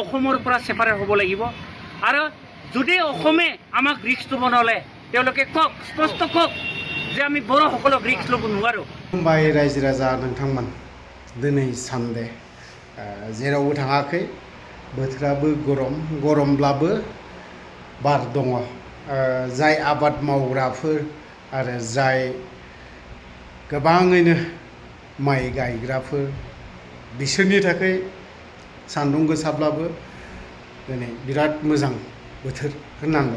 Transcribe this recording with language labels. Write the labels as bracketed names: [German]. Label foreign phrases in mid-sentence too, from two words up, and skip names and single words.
[Assamese] অসমৰ পৰা ছেপাৰেট হ'ব লাগিব আৰু যদি অসমে আমাক ৰিস্ক ল'ব নলয় তেওঁলোকে কওক স্পষ্ট কওক যে আমি বড়োসকলক ৰিস্ক ল'ব নোৱাৰোঁ। [Bodo] खुलुमबाय रायजो राजा नोंथांमोन दिनै सानदे जेरावबो थाङाखै बोथोराबो गरमब्लाबो बार दङ जाय आबाद मावग्राफोर आरो जाय गोबाङैनो माइ गायग्राफोर बिसोरनि थाखाय सान्दुं गोसाब्लाबो दिनै बिराद मोजां बोथोर होननांगोन।